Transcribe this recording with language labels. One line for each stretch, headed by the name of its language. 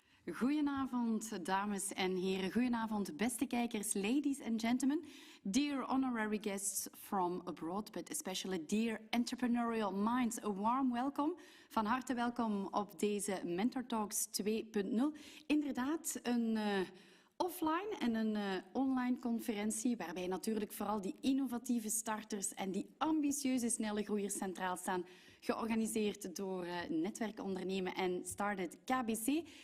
Dutch: Goedenavond, dames en heren. Goedenavond, beste kijkers,
English: ladies and gentlemen. Dear honorary guests from abroad, but especially dear entrepreneurial minds, a warm welcome.
Dutch: Van harte welkom op deze Mentor Talks 2.0. Inderdaad, een offline en een online conferentie, waarbij natuurlijk vooral die innovatieve starters en die ambitieuze snelle groeiers centraal staan, georganiseerd door Netwerk Ondernemen en Started KBC.